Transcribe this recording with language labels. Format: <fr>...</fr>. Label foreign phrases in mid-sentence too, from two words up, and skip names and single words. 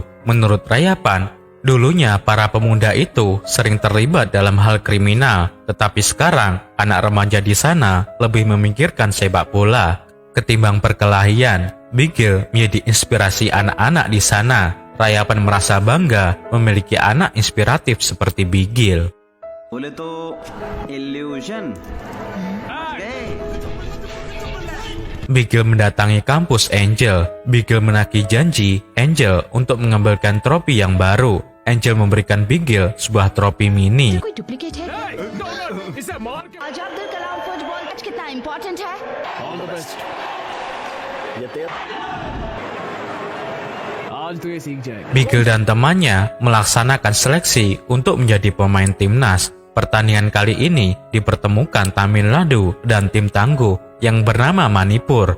<id>Menurut Rayapan, dulunya para pemuda itu sering terlibat dalam hal kriminal, tetapi sekarang anak remaja di sana lebih memikirkan sepak bola ketimbang perkelahian. Bigil menjadi inspirasi anak-anak di sana. Rayapan merasa bangga memiliki anak inspiratif seperti Bigil.</id> <hi>बोले तो illusion.</hi> <id>Bigil mendatangi kampus Angel. Bigil menagih janji Angel untuk mengambilkan trofi yang baru. Angel memberikan Bigil sebuah trofi mini.</id> <hi>कोई डुप्लीकेट है? आज अब्दुल कलाम फुटबॉल मैच कितना इम्पोर्टेंट है?</hi> <id>Bigil dan temannya melaksanakan seleksi untuk menjadi pemain timnas. Pertandingan kali ini dipertemukan Tamil Nadu dan tim tangguh yang bernama Manipur.</id>